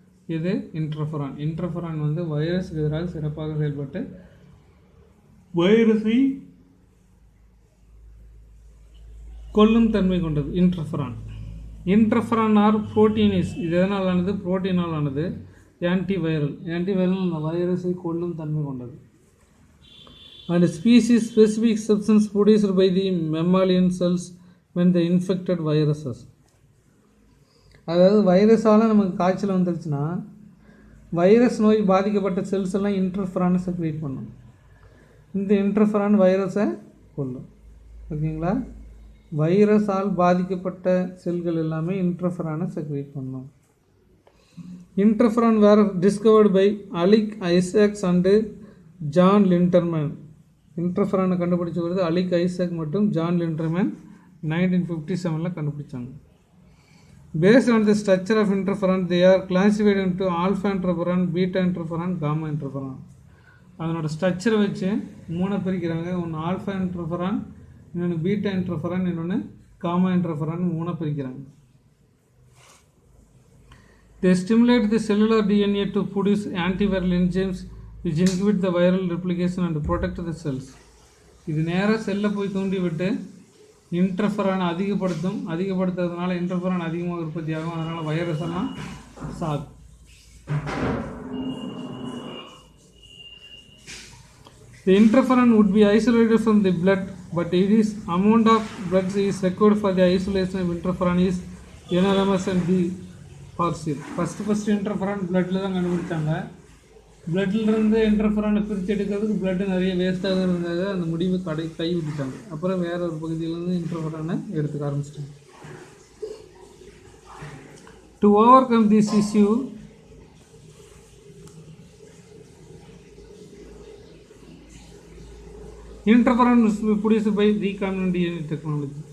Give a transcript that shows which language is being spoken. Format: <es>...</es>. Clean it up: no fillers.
<ta>இது interferon. Interferon வைரஸுக்கு எதிராக சிறப்பாக செயல்பட்டு வைரஸை கொல்லும் தன்மை கொண்டது இன்டர்ஃபெரான். Interferon R புரோட்டீனேஸ். இது எதனால் ஆனது? புரோட்டீனால் ஆனது. ஆன்டிவைரல். ஆன்டிவைரல் வைரஸை கொல்லும் தன்மை கொண்டது.</ta> <en>And species specific substance produced by the mammalian cells when the infected viruses.</en> <ta>அதாவது வைரஸால் நமக்கு காய்ச்சல் வந்துருச்சுன்னா வைரஸ் நோய் பாதிக்கப்பட்ட செல்ஸ் எல்லாம் இன்டர்ஃபெரானை செக்ரேட் பண்ணும். இந்த இன்டர்ஃபெரான் வைரஸை கொல்லும். ஓகேங்களா? வைரஸால் பாதிக்கப்பட்ட செல்கள் எல்லாமே இன்டர்ஃபெரானை செக்ரேட் பண்ணும்.</ta> <en>Interferon were discovered by Alick Isaacs and Jean Lindenmann.</en> <ta>இன்டர்ஃபெரானை கண்டுபிடிச்சது அலிக் ஐசாக் மற்றும் ஜான் லிண்டர்மேன் 1957 கண்டுபிடிச்சாங்க.</ta> <en>Based on the structure of interferon, they are classified into alpha interferon, beta interferon, gamma interferon.</en> <ta>அதனோட ஸ்ட்ரக்சரை வச்சு 3 பிரிக்கிறாங்க. ஒன்று ஆல்ஃபா இன்டர்ஃபெரான், இன்னொன்று பீட்டா இன்டர்ஃபெரான், இன்னொன்று காமா இன்டர்ஃபெரான் 3 பிரிக்கிறாங்க.</ta> <en>They stimulate the cellular DNA to produce antiviral enzymes which inhibit the viral replication and protect the cells.</en> <ta>இது நேராக செல்லை போய் தூண்டி விட்டு இன்டர்ஃபெரான் அதிகப்படுத்துறதுனால இன்டர்ஃபெரான் அதிகமாக உற்பத்தி ஆகும். அதனால் வைரஸ் எல்லாம் சாகும்.</ta> <en>The interferon would be isolated from the blood, but it is amount of blood is required for the isolation of interferon is enormous and the partial. First interferon</en> <ta>bloodல தான் கண்டுபிடிச்சாங்க. பிளட்லேருந்து இன்டர்ஃபெரானை பிரித்து எடுக்கிறதுக்கு பிளட்டு நிறைய வேஸ்ட்டாக இருந்தது. அந்த முடிவு கை விட்டுட்டாங்க. அப்புறம் வேற ஒரு பகுதியிலேருந்து இன்டர்ஃபெரானை எடுத்துக்க ஆரம்பிச்சிட்டாங்க.</ta> <en>To overcome this issue, interferon produced by recombinant DNA technology.</en>